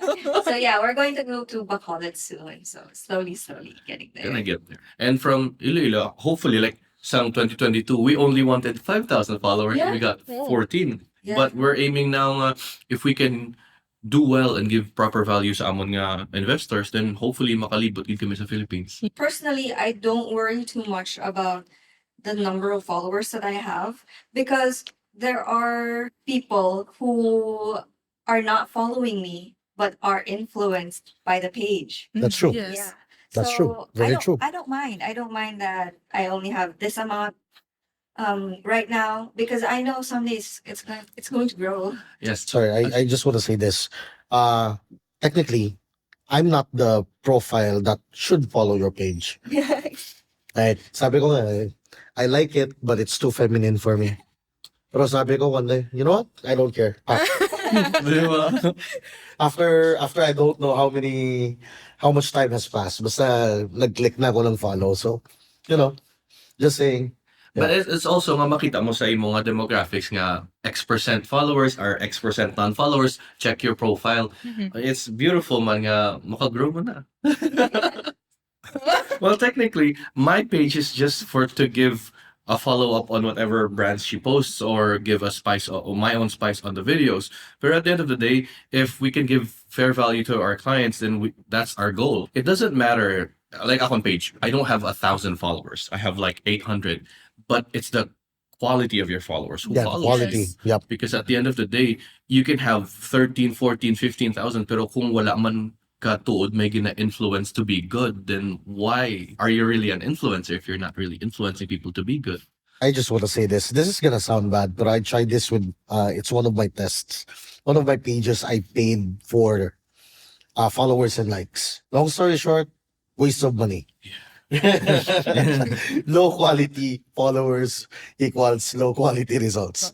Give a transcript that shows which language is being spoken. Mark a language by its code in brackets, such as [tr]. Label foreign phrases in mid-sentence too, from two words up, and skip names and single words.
[en] So yeah, we're going to go to Bacolod soon. So slowly getting there. Gonna get there. And from Iloilo, hopefully, like some 2022, we only wanted 5,000 followers. Yeah. We got Yeah. 14. Yeah. But we're aiming now, if we can do well and give proper value [hil] sa amon nga investors, [en] then hopefully [hil] makalibot gid kami sa Philippines. [en] Personally, I don't worry too much about the number of followers that I have because there are people who are not following me but are influenced by the page. That's true. Yes. Yeah. That's true. So Very I don't, true. I don't mind. I don't mind that I only have this amount right now because I know someday it's going to grow. Yes. Sorry, I just want to say this. Technically, I'm not the profile that should follow your page. Right? [tl] Sabi ko nga, [en] I like it, but it's too feminine for me. [tl] Pero sabi ko [en] one day, you know what? I don't care. [tl] Di ba? [en] After I don't know how much time has passed, [tl] basta nag-click na ako ng follow. [en] So, just saying. But it's also [hil] nga makita mo sa imo nga demographics nga [en] X% followers or X% non-followers, check your profile. It's beautiful [hil] man nga makagrow mo na. [en] Well, technically, my page is just to give a follow-up on whatever brands she posts or give a spice or my own spice on the videos. But at the end of the day, if we can give fair value to our clients, then that's our goal. It doesn't matter. Like akong page, I don't have 1,000 followers. I have like 800. But it's the quality of your followers who Yeah, follows. quality. Yep. Because at the end of the day, you can have 13, 14, 15,000 [hil] pero kung wala man ka tuod may gina-influence [en] to be good, then why are you really an influencer if you're not really influencing people to be good? I just want to say this. This is gonna sound bad, but I tried this with it's one of my tests. One of my pages I paid for followers and likes. Long story short, waste of money. Low quality followers equals low quality results.